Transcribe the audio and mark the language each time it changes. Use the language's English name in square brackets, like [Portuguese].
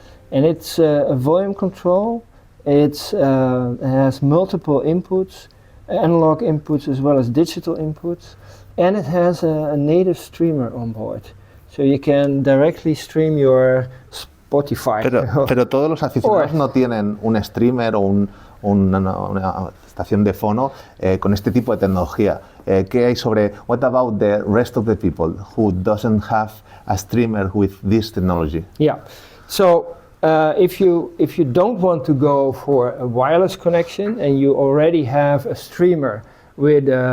[English] And it's a volume control. It has multiple inputs, analog inputs as well as digital inputs. And it has a native streamer on board. So you can directly stream your Spotify. [Spanish] Pero todos los aficionados no tienen un streamer o una estación de fono con este tipo de tecnología. ¿Qué hay sobre [English] what about the rest of the people who doesn't have a streamer with this technology? Yeah, so if you don't want to go for a wireless connection and you already have a streamer with